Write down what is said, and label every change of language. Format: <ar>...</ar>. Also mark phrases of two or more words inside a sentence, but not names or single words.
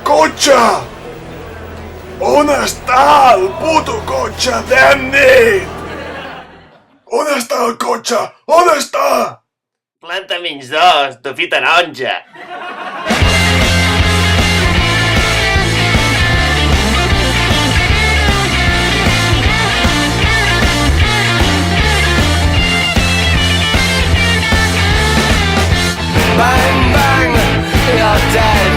<ca>cotxe! On està el puto cotxe,</ca> <en>damn it!</en> <ca>On està el cotxe? On està? Planta menys 2, de fi taronja.</ca> <en>Bang, bang, you're dead.</en>